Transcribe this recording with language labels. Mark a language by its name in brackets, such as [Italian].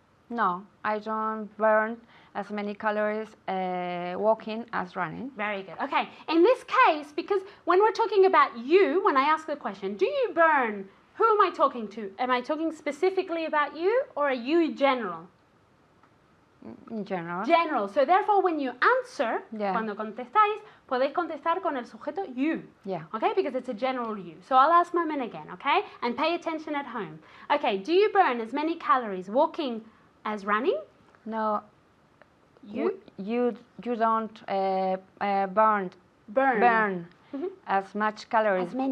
[English] No, I don't burn as many calories walking as running. Very good. Okay, in this case, because when we're talking about you, when I ask the question, do you burn, who am I talking to? Am I talking specifically about you or are you general? In general. General. So therefore, when you answer, Yeah. [Spanish] cuando contestáis, podéis contestar con el sujeto you. [English] Yeah. Okay, because it's a general you. So I'll ask Momin again, okay? And pay attention at home. Okay, do you burn as many calories walking as running? No, You you don't burn burn. as much calories.